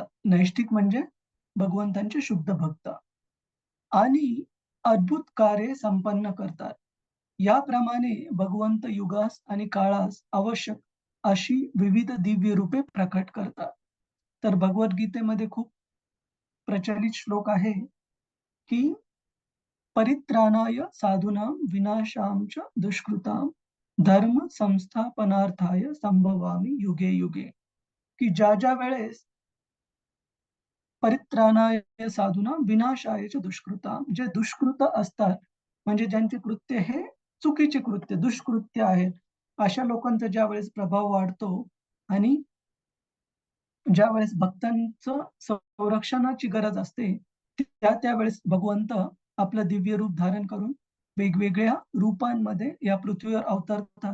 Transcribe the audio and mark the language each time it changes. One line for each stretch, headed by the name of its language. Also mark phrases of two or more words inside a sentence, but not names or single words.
Marathi: नैष्ठिक म्हणजे भगवंतांचे शुद्ध भक्त आणि अद्भुत कार्ये संपन्न करतात. याप्रमाणे भगवंत युगास आणि काळास आवश्यक अशी विविध दिव्य रूपे प्रकट करतात. तर भगवद्गीतेमध्ये खूप प्रचलित श्लोक आहे की
Sanskrit: परित्राणाय साधूनां विनाशाय च दुष्कृतां धर्म संस्थापनार्थाय संभवामी युगे युगे.
Marathi: की ज्या वेळेस
Sanskrit: परित्राणाय साधूनां विनाशाय च दुष्कृतां,
Marathi: जे दुष्कृत असतात म्हणजे ज्यांचे कृत्य हे चुकीचे कृत्य दुष्कृत्य आहेत, अशा लोकांचा ज्यावेळेस प्रभाव वाढतो आणि ज्यावेळेस भक्तांचं संरक्षणाची गरज असते, त्यावेळेस भगवंत आपलं दिव्य रूप धारण करून वेगवेगळ्या रूपांमध्ये या पृथ्वीवर अवतरतात.